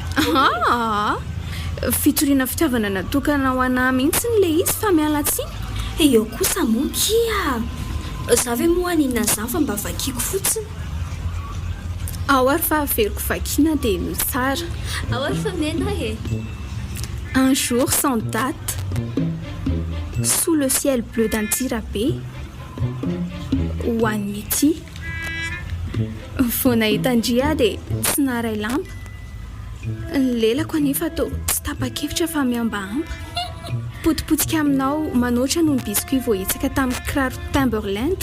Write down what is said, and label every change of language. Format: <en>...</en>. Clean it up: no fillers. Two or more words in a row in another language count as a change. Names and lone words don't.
<mg>Fitoriana fitiavana natokana ho anahy mihitsy le izy fa mialatsiny. Eo kosa mokia za ve moa ninona zany fa mba vakiako fotsiny. Ao ary fa averiko vakiana dia no tsara. Ao ary fa mena e.</mg> <fr>Un jour sans date, sous le ciel bleu d'Antsirabe,</fr> <mg>ho an'ny mity. Vao nahita ndria dia tsy naray lamba. Ny lelako anefa to tsy tapa-kevitra fa miambahamba. Potipotika aminao manoatra noho ny biscuit vohitsaka tamin'ny kiraro Timberland.</mg>